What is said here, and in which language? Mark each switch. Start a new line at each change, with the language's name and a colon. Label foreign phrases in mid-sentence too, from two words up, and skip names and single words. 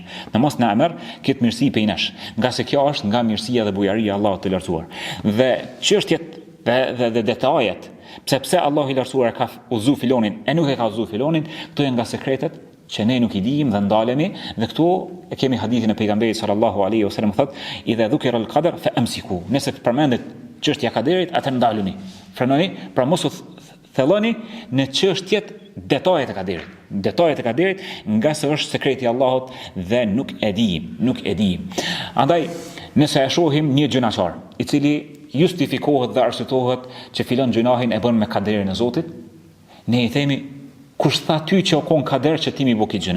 Albanian: Të mos na merr këtë mirësi prej nesh. Nga se kjo është nga mirësia dhe bujaria e Allahut të lartësuar. Dhe çështjet dhe detajet pse Allahu i lartësuar ka udhëzu filonin e nuk e ka udhëzu filonin, këto janë nga sekretet që ne nuk i dijmë dhe ndalemi, dhe këtu e kemi hadithin e pejgamberit
Arabic: صلى الله عليه وسلم
Albanian: thotë:
Arabic: "إذا ذكر القدر فأمسكوا."
Albanian: Nëse përmendet çështja e kaderit, atë ndaluni. Frenoni, pra mos u thelloni në çështjet detajet e kaderit, nga se është sekreti i Allahut dhe nuk e dijmë. Andaj, nëse e shohim një gjunaqar, i cili justifikohet dhe arsyetohet që filon gjunahin e bën me kaderin e Zotit, ne i themi: kush tha ty që o kon kader që ti mi bo këtë gjuna?